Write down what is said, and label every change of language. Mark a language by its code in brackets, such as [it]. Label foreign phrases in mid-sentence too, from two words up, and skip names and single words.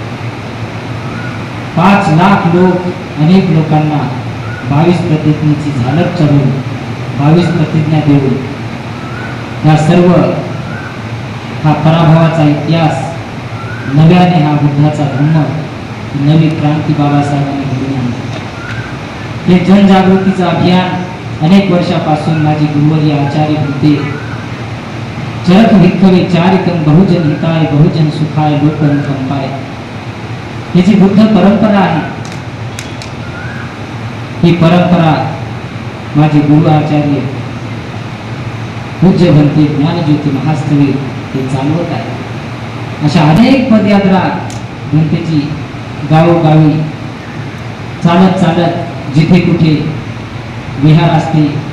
[mr] 5 लाख लोक अनेक लोकांना 22 प्रतिज्ञेची झालक चढवून 22 प्रतिज्ञा देऊन या सर्व हा पराभवाचा इतिहास नव्याने हा बुद्धाचा धम्म नवी क्रांती बाबासाहेबांनी घडवून आणली। हे जनजागृतीचं अभियान अनेक वर्षापासून माझे गुरुवर्य आचार्य होते [pi] चरक भिक्खवे चारिकम बहुजन हिताय बहुजन सुखाय लोकनुकंपाय [mr] ही जी बुद्ध परंपरा आहे, ही परंपरा माझे गुरु आचार्य पूज्य भंते ज्ञानज्योती महास्थवीर हे चालवत आहे। अशा अनेक पदयात्रा भंतेची गावोगावी चालत चालत जिथे कुठे विहार असते